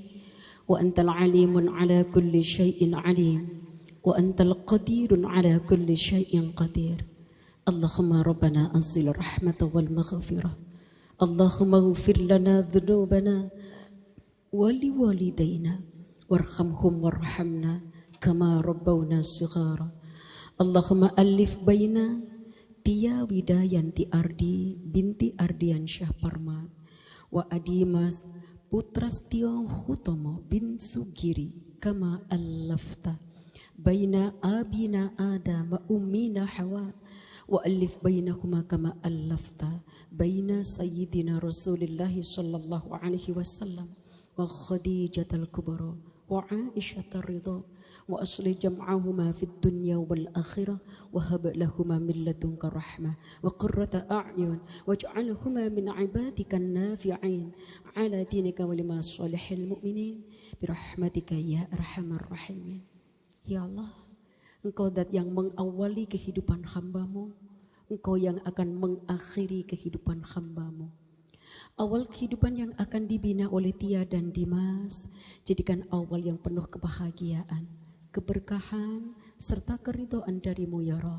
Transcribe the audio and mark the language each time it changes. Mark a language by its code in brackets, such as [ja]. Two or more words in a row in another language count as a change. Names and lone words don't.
[ar] وأنت العليم على كل شيء عليم وأنت القدير على كل شيء قدير اللهم ربنا أنزل الرحمة والمغفرة اللهم اغفر لنا ذنوبنا ولوالدينا وارحمهم وارحمنا كما ربونا صغارا اللهم ألف بين Tia Widayanti Ardi binti Ardiansyah Parman wa Adimas Putrastio Hutomo bin Sugiri كما ألفت بين أبينا آدم وأمنا حواء وألف بينهما كما ألفت بين سيدنا رسول الله صلى الله عليه وسلم وخديجة الكبرى وعائشة رضي وأصل جمعهما في الدنيا والآخرة وهب لهما من لدنك رحمة وقرة أعين واجعلهما من عبادك النافعين على دينك ولما صالح المؤمنين برحمتك يا أرحم الراحمين. يا الله, [id] Engkau zat yang mengawali kehidupan hamba-Mu, Engkau yang akan mengakhiri kehidupan hamba-Mu. Awal kehidupan yang akan dibina oleh Tia dan Dimas, jadikan awal yang penuh kebahagiaan, keberkahan, serta keridhaan darimu [ar] يا رب.